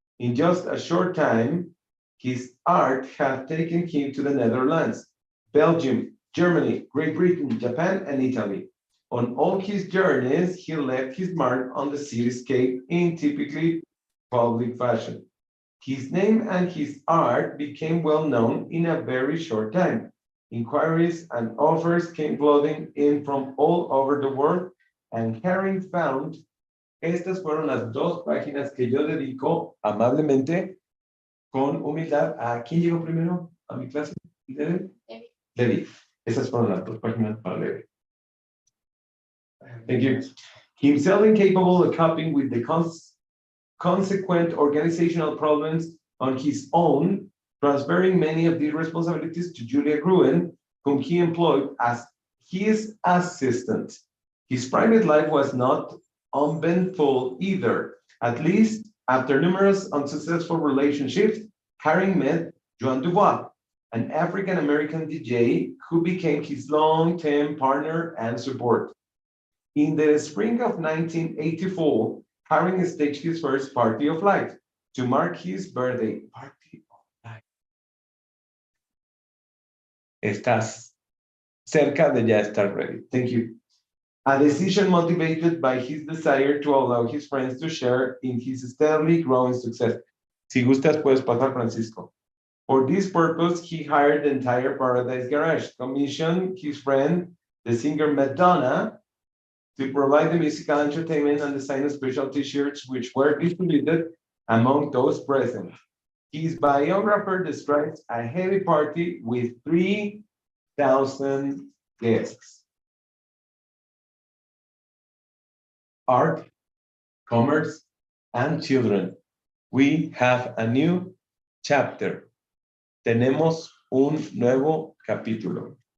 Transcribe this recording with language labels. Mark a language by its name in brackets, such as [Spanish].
[English] In just a short time, his art had taken him to the Netherlands, Belgium, Germany, Great Britain, Japan, and Italy. On all his journeys, he left his mark on the cityscape in typically public fashion. His name and his art became well known in a very short time. Inquiries and offers came flooding in from all over the world, and Haring found, [Spanish] estas fueron las dos páginas que yo dedico amablemente, con humildad, ¿a quién llegó primero a mi clase? ¿Levi? Levi. Esas fueron las dos páginas para Levi. [English] Thank you. Himself incapable of coping with the consequent organizational problems on his own, transferring many of these responsibilities to Julia Gruen, whom he employed as his assistant. His private life was not uneventful either. At least after numerous unsuccessful relationships, Haring met Joan Dubois, an African-American DJ who became his long-term partner and support. In the spring of 1984, Haring staged his first Party of Light to mark his birthday. Party of Light. [Spanish] Estás cerca de ya estar ready. [English] Thank you. A decision motivated by his desire to allow his friends to share in his steadily growing success. [Spanish] Si gustas, puedes pasar, Francisco. [English] For this purpose, he hired the entire Paradise Garage, commissioned his friend, the singer Madonna, to provide the musical entertainment and design special t-shirts which were distributed among those present. His biographer describes a heavy party with 3,000 guests. Art, commerce, and children. We have a new chapter. [Spanish] Tenemos un nuevo capítulo.